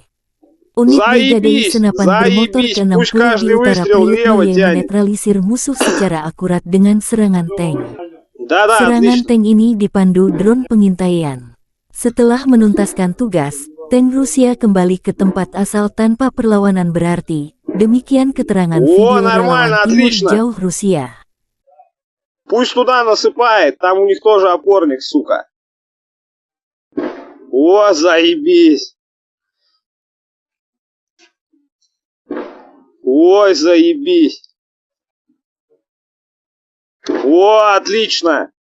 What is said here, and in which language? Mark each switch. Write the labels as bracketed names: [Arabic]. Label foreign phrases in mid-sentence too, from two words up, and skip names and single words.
[Indonesian] Unit brigade senapan bermotor ke-60 di utara Pripyat menetralisir musuh secara akurat dengan serangan tank. Serangan tank ini dipandu drone pengintaian. Setelah menuntaskan tugas, tank Rusia kembali ke tempat asal tanpa perlawanan berarti. Demikian keterangan video relawan Timur Jauh Rusia. [Russian] Пусть туда насыпает, там у них тоже опорник, сука. О, заебись. Ой, заебись. О, отлично.